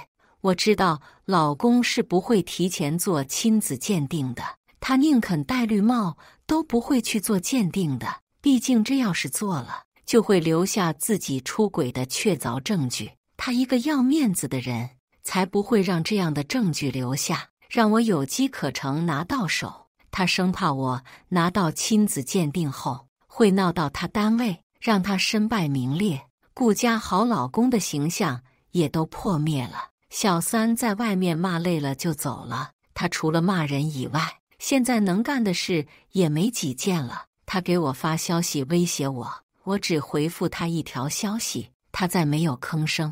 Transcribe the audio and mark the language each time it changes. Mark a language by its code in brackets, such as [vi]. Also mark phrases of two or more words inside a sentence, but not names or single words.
[zh] 我知道老公是不會提前做親子鑑定的，他寧肯戴綠帽都不會去做鑑定的，畢竟這要是做了，就會留下自己出軌的確鑿證據。他一個要面子的人，才不會讓這樣的證據留下，讓我有機可乘拿到手。他生怕我拿到親子鑑定後會鬧到他單位，讓他身敗名裂，顧家好老公的形象也都破滅了。小三在外面罵累了就走了，他除了罵人以外，現在能幹的事也沒幾件了。他給我發消息威脅我，我只回復他一條消息，他再沒有吭聲。